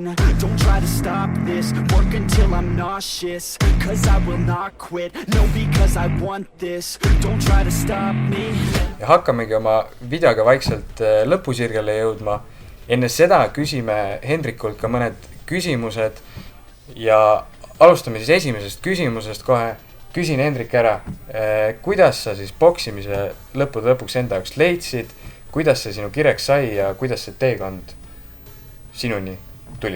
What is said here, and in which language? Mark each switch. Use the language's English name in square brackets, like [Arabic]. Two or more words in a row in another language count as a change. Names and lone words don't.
[English] Don't try to stop this. Work until I'm nauseous, cause I will not quit. No, because I want this. Don't try to stop me. [Estonian] Ja hakkamegi oma videoga vaikselt lõpusirgele jõudma. Enne seda küsime Hendrikult ka mõned küsimused ja alustame siis esimesest küsimusest kohe. küsin Hendrik ära, kuidas sa siis poksimise lõppude lõpuks enda jaoks leidsid, kuidas see sinu kireks sai ja kuidas see teekond sinuni tuli?